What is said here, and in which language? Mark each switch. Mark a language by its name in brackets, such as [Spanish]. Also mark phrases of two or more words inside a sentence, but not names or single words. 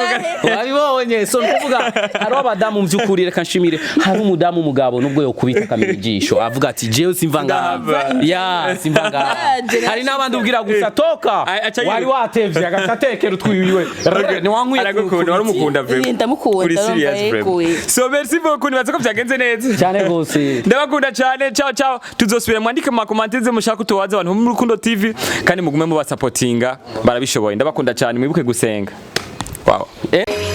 [Rundi] wabibonye so nkuvuga hari abadamu mvyukuri reka nshimire hari umudamu mugabo nubwo yo kubita kamera ijisho avuga ati jewe simva ngaha ya simva ngaha hari nabandi ubwira gusa toka wari watevye agatekera utwiwiwe ni wankwiye aragukunda wari umukunda bebe ndamukunda so [French] merci beaucoup [Rundi] nibaze ko byagenze neza cyane gose ndabakunda cyane ciao tuzosubira mwandike mu commentaires mushaka tuwaze abantu mu Rukundo TV kandi mugume mu basupportinga barabishoboye ndabakunda cyane mwibuke gusenga wow